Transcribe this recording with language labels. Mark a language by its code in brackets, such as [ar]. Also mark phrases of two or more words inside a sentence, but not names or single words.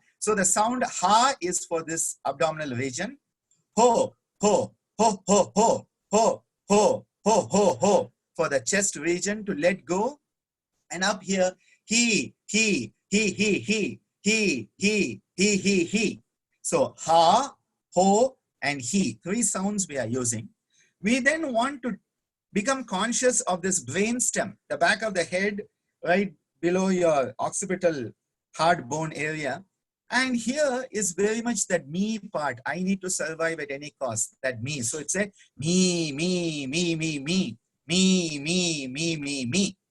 [en] So the sound ha is for this abdominal region. Ho, ho, ho, ho, ho, ho, ho, ho, ho, ho, for the chest region to let go. And up here, he, he, he, he, he, he, he, he, he, he. So ha, ho, and he. Three sounds we are using. We then want to become conscious of this brain stem, the back of the head, right below your occipital hard bone area. And here is very much that me part. I need to survive at any cost, that me. So it's a me, me, me, me, me, me, me, me, me, me.